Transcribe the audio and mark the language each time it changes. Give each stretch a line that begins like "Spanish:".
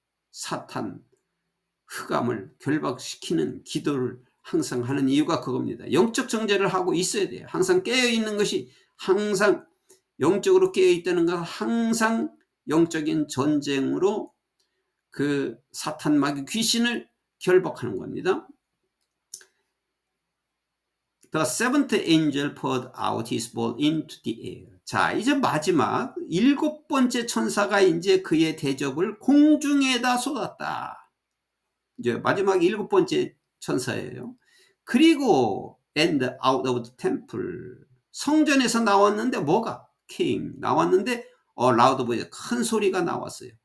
Korean: 사탄, 흑암을 결박시키는 기도를 항상 하는 이유가 그겁니다. 영적 정죄를 하고 있어야 돼요. 항상 깨어있는 것이, 항상 영적으로 깨어있다는 것은 항상 영적인 전쟁으로 그 사탄 마귀 귀신을 결박하는 겁니다.
English: The seventh angel poured out his bowl into the air.
Korean: 자, 이제 마지막 7번째 천사가 이제 그의 대접을 공중에다 쏟았다. 이제 마지막 7번째 천사예요. 그리고
English: and out of the temple,
Korean: 성전에서 나왔는데 뭐가?
English: came,
Korean: 나왔는데
English: loud voice,
Korean: 큰 소리가 나왔어요.